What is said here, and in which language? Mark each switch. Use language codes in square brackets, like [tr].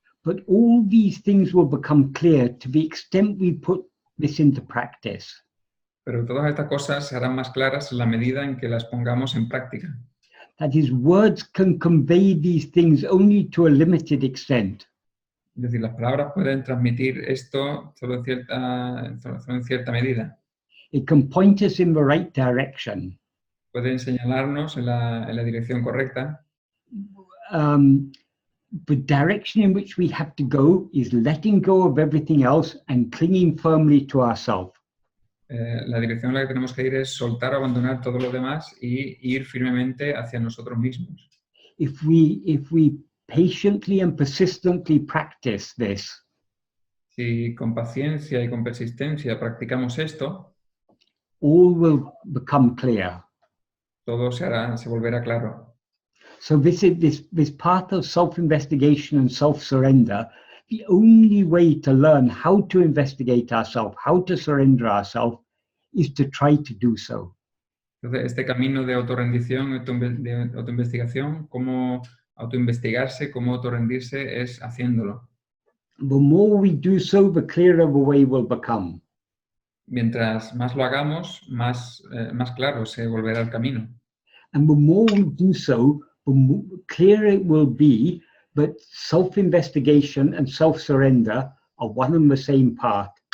[en] But all these things will become clear to the extent we put this into practice. [es] Pero todas estas cosas se harán más claras en la medida en que las pongamos en práctica. [en] That is, words can convey these things only to a limited extent. [es] Es decir, las palabras pueden transmitir esto solo en cierta medida. [en] It can point us in the right direction. [es] Pueden señalarnos en la dirección correcta. [en] The direction in which we have to go is letting go of everything else and clinging firmly to ourselves. [es] La dirección en la que tenemos que ir es soltar o abandonar todo lo demás y ir firmemente hacia nosotros mismos. [en] If we patiently and persistently practice this, [es] si con paciencia y con persistencia practicamos esto, [en] all will become clear. [es] todo se volverá claro. [en] So this path of self-investigation and self-surrender, the only way to learn how to investigate ourselves, how to surrender ourselves, is to try to do so. [es] Entonces, este camino de autorrendición, de autoinvestigación, cómo autoinvestigarse, cómo autorrendirse, es haciéndolo. [en] The more we do so, the clearer the way will become. [es] Mientras más lo hagamos, más claro se volverá el camino. [en] And the more we do so, the clearer it will be that self-investigation and self-surrender are one and the same path.